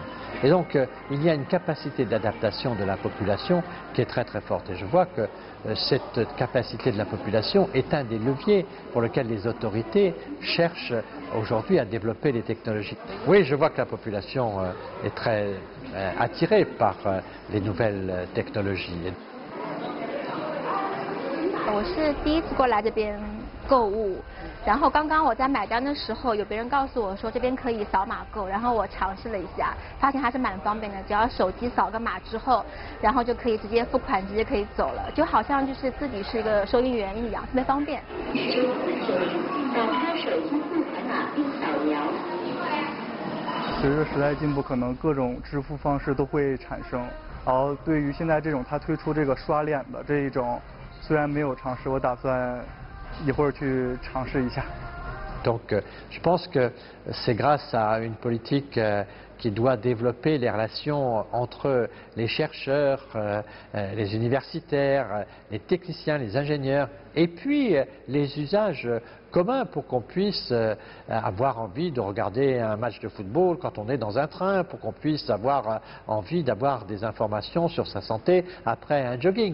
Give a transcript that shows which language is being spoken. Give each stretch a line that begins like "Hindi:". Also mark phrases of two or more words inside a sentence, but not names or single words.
French: Et donc, il y a une capacité d'adaptation de la population qui est très très forte. Et je vois que cette capacité de la population est un des leviers pour lesquels les autorités cherchent aujourd'hui à développer les technologies. Oui, je vois que la population est très attirée par les nouvelles technologies.
Chinese: 我是第一次过来这边购物，然后刚刚我在买单的时候，有别人告诉我说这边可以扫码购，然后我尝试了一下，发现还是蛮方便的，只要手机扫个码之后，然后就可以直接付款，直接可以走了，就好像就是自己是一个收银员一样，特别方便。打开手机付款码并扫描。随着时代进步，可能各种支付方式都会产生。然后对于现在这种他推出这个刷脸的这一种，虽然没有尝试，我打算一会儿去尝试一下。
French: Donc, je pense que c'est grâce à une politique qui doit développer les relations entre les chercheurs, les universitaires, les techniciens, les ingénieurs, et puis les usages communs pour qu'on puisse avoir envie de regarder un match de football quand on est dans un train, pour qu'on puisse avoir envie d'avoir des informations sur sa santé après un jogging.